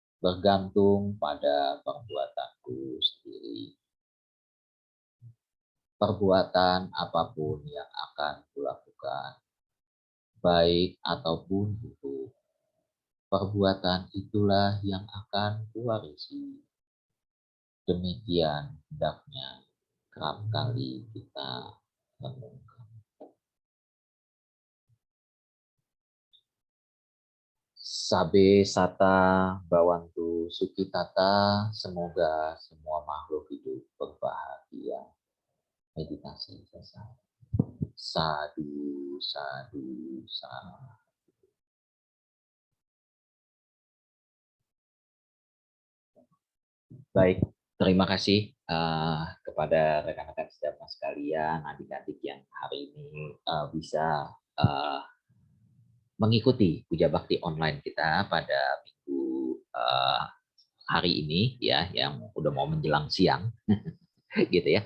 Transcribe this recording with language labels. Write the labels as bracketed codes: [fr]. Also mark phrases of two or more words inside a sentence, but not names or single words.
[id] bergantung pada perbuatanku sendiri, perbuatan apapun yang akan kulakukan, baik ataupun buruk, perbuatan itulah yang akan kuwarisi. Demikian hendaknya kerap kali kita renungkan. [pi] Sabe sata bawantu sukitata, [id] semoga semua makhluk hidup berbahagia. Meditasi selesai. [pi] Sadu, sadu, sadu. [id] Baik, terima kasih kepada rekan-rekan sedama sekalian, adik-adik yang hari ini bisa mengikuti puja bakti online kita pada minggu hari ini ya, yang udah mau menjelang siang, gitu ya.